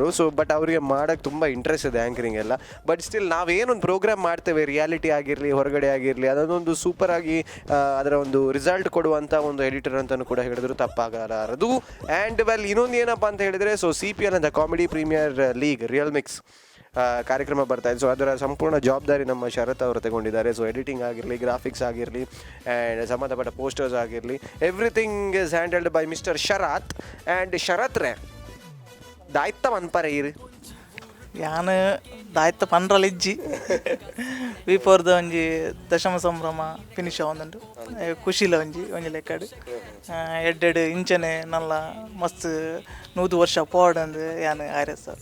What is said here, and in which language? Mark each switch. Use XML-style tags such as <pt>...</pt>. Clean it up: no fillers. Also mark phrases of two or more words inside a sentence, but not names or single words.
<en>so but</en> <kn>ಅವರಿಗೆ ಮಾಡೋಕ್ಕೆ ತುಂಬ ಇಂಟ್ರೆಸ್ಟ್ ಇದೆ ಆ್ಯಂಕರಿಂಗ್ ಎಲ್ಲ.</kn> <en>but still</en> <kn>ನಾವೇನೊಂದು ಪ್ರೋಗ್ರಾಮ್ ಮಾಡ್ತೇವೆ, ರಿಯಾಲಿಟಿ ಆಗಿರಲಿ ಹೊರಗಡೆ ಆಗಿರಲಿ, ಅದನ್ನೊಂದು ಸೂಪರಾಗಿ ಅದರ ಒಂದು ರಿಸಲ್ಟ್ ಕೊಡುವಂಥ ಒಂದು ಎಡಿಟರ್ ಅಂತಲೂ ಕೂಡ ಹೇಳಿದ್ರು ತಪ್ಪಾಗಲಾರದು.</kn> <en>and well</en> <kn>ಇನ್ನೊಂದು ಏನಪ್ಪ ಅಂತ ಹೇಳಿದರೆ, ಸೊ CPL ಅಂತ ಕಾಮಿಡಿ ಪ್ರೀಮಿಯರ್ ಲೀಗ್ ರಿಯಲ್ ಮಿಕ್ಸ್ ಕಾರ್ಯಕ್ರಮ ಬರ್ತಾ ಇದೆ. ಸೊ ಅದರ ಸಂಪೂರ್ಣ ಜವಾಬ್ದಾರಿ ನಮ್ಮ ಶರತ್ ಅವರು ತಗೊಂಡಿದ್ದಾರೆ. ಸೊ ಎಡಿಟಿಂಗ್ ಆಗಿರಲಿ, ಗ್ರಾಫಿಕ್ಸ್ ಆಗಿರಲಿ ಆ್ಯಂಡ್ ಸಂಬಂಧಪಟ್ಟ ಪೋಸ್ಟರ್ಸ್ ಆಗಿರಲಿ,</kn> <en>everything is handled by Mister ಶರತ್.</en> <tcy>ಆ್ಯಂಡ್ ಶರತ್ ರೇ ದಾಯ್ತ ಅನ್ಪಾರೆ ಇರು ಯಾನು ದಾಯ್ತ ಪಂಡ್ರಲ್ಲಿ ಇಜ್ಜಿ V4ದ ಒಂಜಿ ದಶಮ ಸಂಭ್ರಮ ಫಿನಿಶ್ ಆವೊಂದುಂಡು ಖುಷಿಲ ಒಂಜಿ ಲೆಕ್ಕಡ್ ಎಡ್ಡೆಡ್ ಇಂಚನೆ ನಲ್ಲ ಮಸ್ತ್ 100 ವರ್ಷ ಪೋಡಂದು ಯಾನು ಆರ್ಯ ಸರ್</tcy>